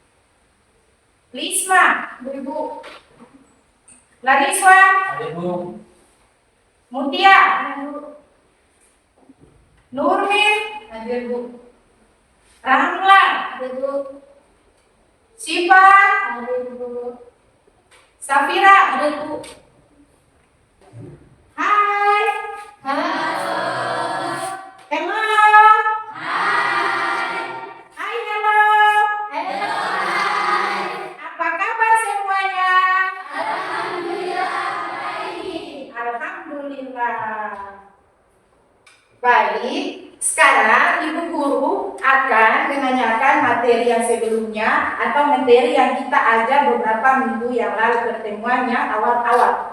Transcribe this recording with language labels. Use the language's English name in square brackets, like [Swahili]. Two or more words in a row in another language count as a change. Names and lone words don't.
[Indonesian] Lisma, hadir Bu. Lariswa, Hadir Bu. Mutia, hadir Bu. Nurmin, hadir Bu. Ramla, hadir Bu. Siva, hadir Bu. Safira, hadir Bu. Hai. Halo. Hello. Hai. Hai, hello. Hello. Apa kabar semuanya? Alhamdulillah baik. Alhamdulillah. Baik, sekarang Ibu Guru akan menanyakan materi yang sebelumnya atau materi yang kita ajar beberapa minggu yang lalu pertemuannya awal-awal.